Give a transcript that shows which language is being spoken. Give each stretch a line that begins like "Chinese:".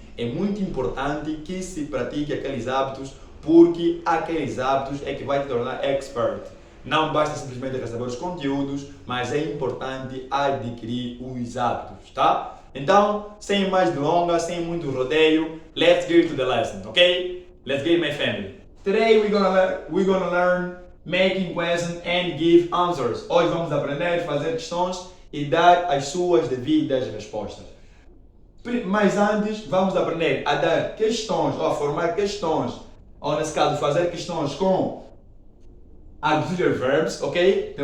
Portuguese: É muito importante que se pratique aqueles hábitos, porque aqueles hábitos é que vai te tornar expert. Não basta simplesmente receber os conteúdos, mas é importante adquirir os hábitos, tá? Então, sem mais delongas, sem muito rodeio,
English: let's get to the lesson,
Portuguese: ok?
English: Let's get my family. Today we're gonna learn making questions and give answers.
Portuguese: Hoje vamos aprender a fazer questões e dar as suas devidas respostas. Mas antes, vamos aprender a dar questões, ou a formar questões, ou nesse caso, fazer questões com auxiliary verbs, ok?